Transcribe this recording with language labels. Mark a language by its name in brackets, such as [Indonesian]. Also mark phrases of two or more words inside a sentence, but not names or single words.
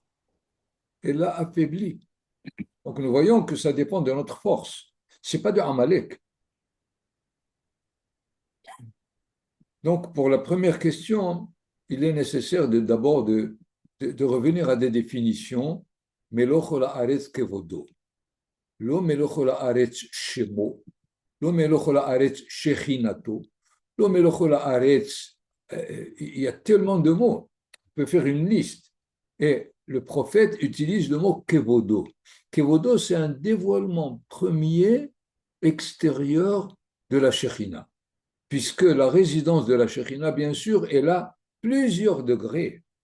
[French] Elle l'a affaibli. Donc nous voyons que ça dépend de notre force. Ce n'est pas de Amalek. Donc pour la première question, il est nécessaire d'abord de revenir à des définitions. [Hebrew] מלא כל הארץ כבודו. לא מלא הארץ שמו. לא מלא הארץ שכינתו. לא מלא הארץ. [French] Il y a tellement de mots. On peut faire une liste. Et le prophète utilise le mot kevodo. Kevodo, c'est un dévoilement premier extérieur de la Shekhinah, puisque la résidence de la Shekhinah, bien sûr, est là plusieurs degrés.